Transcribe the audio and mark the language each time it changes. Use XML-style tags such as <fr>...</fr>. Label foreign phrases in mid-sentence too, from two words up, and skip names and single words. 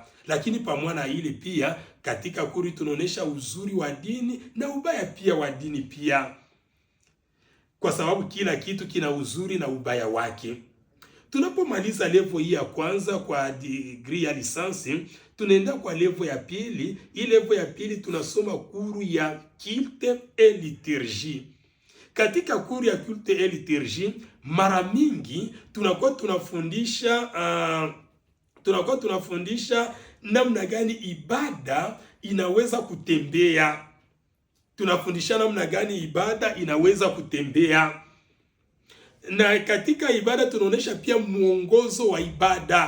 <sw>Lakini pamoja na ile pia katika kuri tunaonesha uzuri wa dini na ubaya pia wa dini pia, kwa sababu kila kitu kina uzuri na ubaya wake. Tunapomaliza level hii ya kwanza kwa degree ya lisansi, tunaenda kwa level ya pili. Hii level ya pili tunasoma kuru ya</sw> <fr>culte et liturgie.</fr> <sw>Katika kuru ya</sw> <fr>culte et liturgie</fr> <sw>mara mingi tunakuwa tunafundisha namna gani ibada inaweza kutembea. Tunafundisha namna gani ibada inaweza kutembea. Na katika ibada tunaonesha pia muongozo wa ibada.</sw>